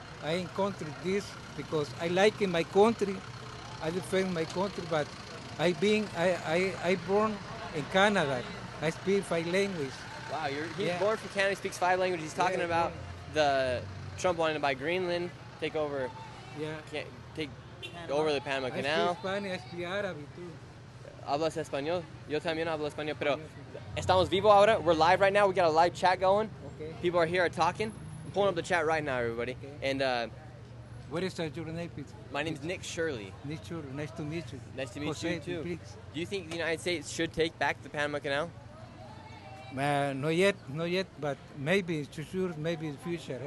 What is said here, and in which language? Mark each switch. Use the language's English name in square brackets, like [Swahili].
[English] I encounter this because I like in my country. I defend my country, but I born in Canada. I speak 5 languages. Wow, he's born from Canada. He speaks 5 languages. He's talking about the Trump wanting to buy Greenland, take over, take over the Panama Canal. I speak Spanish, I speak Arabic too. [Spanish] Hablas español? Yo también hablo español, pero estamos vivos ahora. [English] We're live right now. We got a live chat going. Okay. People are here, are talking. I'm pulling up the chat right now, everybody. Okay. And What is your name, please? my name's Nick Shirley. Nice to meet you. Nice to meet Jose, you too. please. Do you think the United States should take back the Panama Canal? Not yet, but maybe, to sure, maybe in the future.